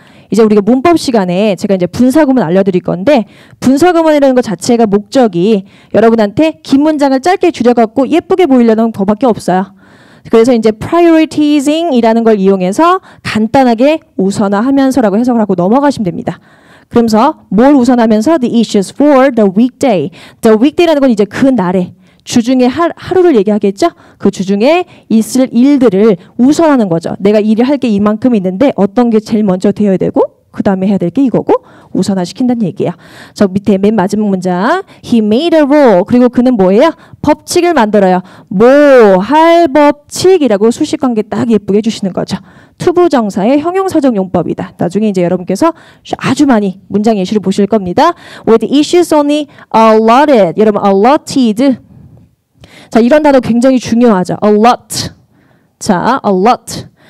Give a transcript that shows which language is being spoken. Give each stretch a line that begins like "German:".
Korean: 이제 우리가 문법 시간에 제가 이제 분사구문 알려드릴 건데 분사구문이라는 것 자체가 목적이 여러분한테 긴 문장을 짧게 줄여갖고 예쁘게 보이려는 거밖에 없어요. 그래서 이제 prioritizing이라는 걸 이용해서 간단하게 우선화하면서라고 해석을 하고 넘어가시면 됩니다. 그러면서 뭘 우선하면서
English: the issues for the weekday.
Korean: the weekday라는 건 이제 그 날에 주중에 하루를 얘기하겠죠? 그 주중에 있을 일들을 우선하는 거죠. 내가 일을 할 게 이만큼 있는데 어떤 게 제일 먼저 되어야 되고 그 다음에 해야 될 게 이거고 우선화시킨다는 얘기야. 저 밑에 맨 마지막 문장
English: He made a rule.
Korean: 그리고 그는 뭐예요? 법칙을 만들어요. 뭐 할 법칙이라고 수식관계 딱 예쁘게 해주시는 거죠. 투부정사의 형용사적 용법이다. 나중에 이제 여러분께서 아주 많이 문장 예시를 보실 겁니다.
English: With issues only allotted.
Korean: 여러분 allotted. 자, 이런 단어 굉장히 중요하죠. allot. 자, allot.